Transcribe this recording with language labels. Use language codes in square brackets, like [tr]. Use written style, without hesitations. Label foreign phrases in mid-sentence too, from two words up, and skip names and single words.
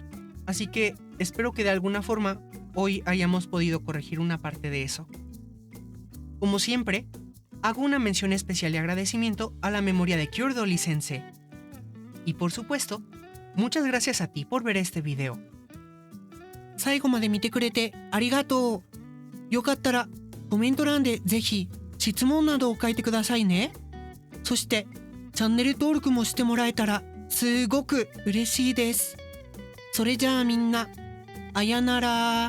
[es] Así que espero que de alguna forma hoy hayamos podido corregir una parte de eso. Como siempre, hago una mención especial de agradecimiento a la memoria de Cure Dolly Sensei. Y por supuesto, muchas gracias a ti por ver este video. [ja] 最後まで見てくれてありがとう。よかったらコメント欄でぜひ質問などを書いてくださいね。そしてチャンネル登録もしてもらえたらすごく嬉しいです。それじゃあみんな、あやなら。